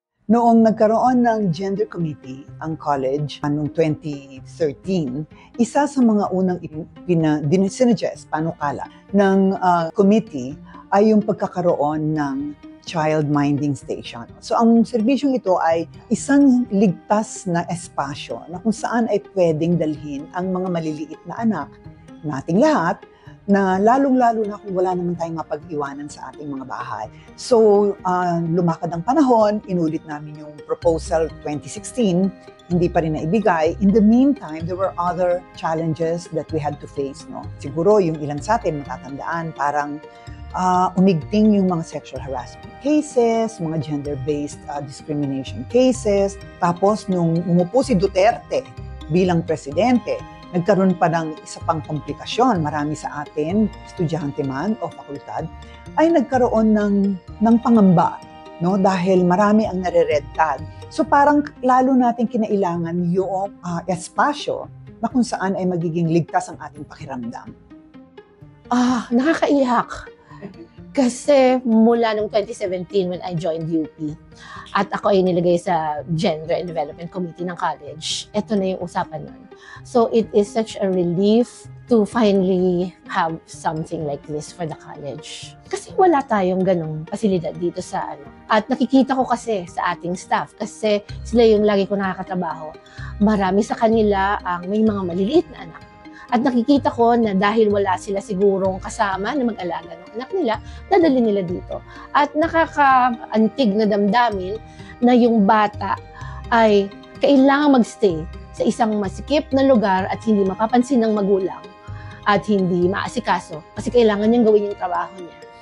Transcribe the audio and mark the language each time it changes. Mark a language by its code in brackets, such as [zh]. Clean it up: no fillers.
[tl] Noong nagkaroon ng gender committee ang college noong 2013, isa sa mga unang sinuggest, panukala ng committee ay yung pagkakaroon ng child minding station. So ang serbisyong ito ay isang ligtas na espasyo na kung saan ay pwedeng dalhin ang mga maliliit na anak nating lahat, na lalong-lalo na kung wala naman tayong mapag-iwanan sa ating mga bahay. So, lumakad ang panahon, inulit namin yung proposal 2016, hindi pa rin naibigay. [en] In the meantime, there were other challenges that we had to face. [tl] No? Siguro yung ilan sa atin matatandaan, parang umigting yung mga sexual harassment cases, mga gender-based discrimination cases. Tapos, nung umupo si Duterte bilang presidente, nagkaroon pa ng isa pang komplikasyon. Marami sa atin, estudyante man o fakultad, ay nagkaroon ng pangamba, no? Dahil marami ang nare-red tag. So parang lalo natin kinailangan yung espasyo na kung saan ay magiging ligtas ang ating pakiramdam. Nakakaiyak. Kasi mula noong 2017 [en] when I joined UP [tl] at ako ay nilagay sa Gender and Development Committee ng college, ito na yung usapan nun. [en] So it is such a relief to finally have something like this for the college. [tl] Kasi wala tayong ganong pasilidad dito sa ano. At nakikita ko kasi sa ating staff, kasi sila yung lagi ko nakakatrabaho, marami sa kanila ang may mga maliliit na anak. At nakikita ko na dahil wala sila sigurong kasama na mag-alaga ng anak nila, dadali nila dito. At nakakaantig na damdamin na yung bata ay kailangan magstay sa isang masikip na lugar at hindi mapapansin ng magulang at hindi maasikaso kasi kailangan niyang gawin yung trabaho niya.